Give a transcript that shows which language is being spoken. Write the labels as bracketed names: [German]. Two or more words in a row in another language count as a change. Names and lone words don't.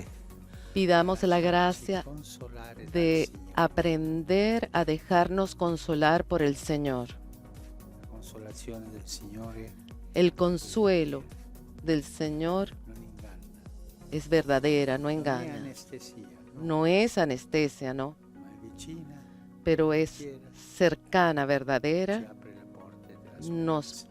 [Spanish] Pidamos la a gracia [Italian] consolare dal [Spanish] de [Italian] Signore. [Spanish] aprender a dejarnos consolar por el Señor. [Italian] La consolazione del Signore [Spanish] El consuelo del Señor [Italian] non inganna, [Spanish] es verdadera, no [Italian] non è [Spanish] engaña. [Italian] anestesia, no, [Spanish] No es anestesia, ¿no? [Italian] ma è vicina, [Spanish] Pero es cercana, [Italian] ci [Spanish] verdadera, [Italian] apre le porte della [Spanish] nos [Italian] speranza.